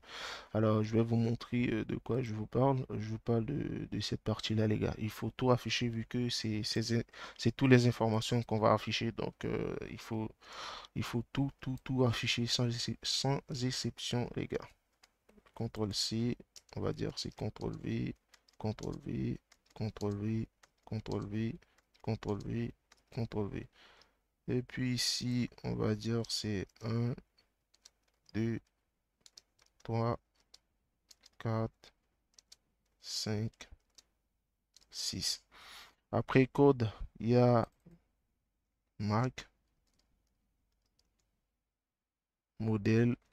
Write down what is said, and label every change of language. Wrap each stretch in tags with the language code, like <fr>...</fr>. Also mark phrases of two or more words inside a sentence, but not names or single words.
<fr>Alors, je vais vous montrer de quoi je vous parle. Je vous parle de cette partie-là, les gars. Il faut tout afficher vu que c'est toutes les informations qu'on va afficher. Donc, il faut tout afficher sans exception, les gars. CTRL C, on va dire c'est CTRL V, CTRL V, CTRL V, CTRL V, CTRL V, CTRL V. Et puis ici, on va dire c'est 1, 2, 3, 4, 5, 6. Après code, il y a marque, modèle.</fr>